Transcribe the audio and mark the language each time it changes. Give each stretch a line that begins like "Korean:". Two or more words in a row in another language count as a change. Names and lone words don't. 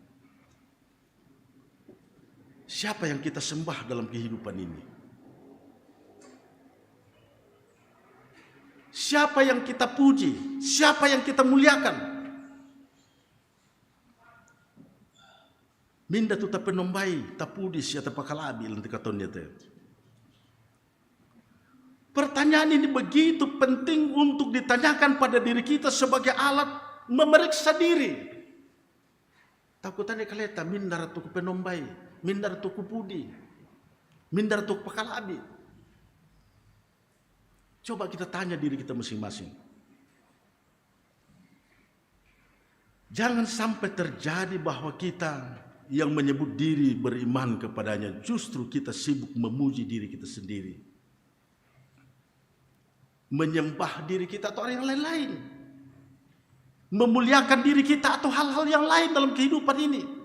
Indonesian: Siapa yang kita sembah dalam kehidupan ini? Siapa yang kita puji? Siapa yang kita muliakan?
Toraja-Sa'dan: Minda tu tapenombai, tapudi siapa pakalabi lanti katonnya teh.
Indonesian: Pertanyaan ini begitu penting untuk ditanyakan pada diri kita sebagai alat memeriksa diri.
Toraja-Sa'dan: Takutannya kaleta mindar tu penombai, mindar tu pudi, mindar tu pakalabi.
Indonesian: Coba kita tanya diri kita masing-masing. Jangan sampai terjadi bahwa kita yang menyebut diri beriman kepadanya, justru kita sibuk memuji diri kita sendiri, menyembah diri kita atau orang yang lain-lain, memuliakan diri kita atau hal-hal yang lain dalam kehidupan ini.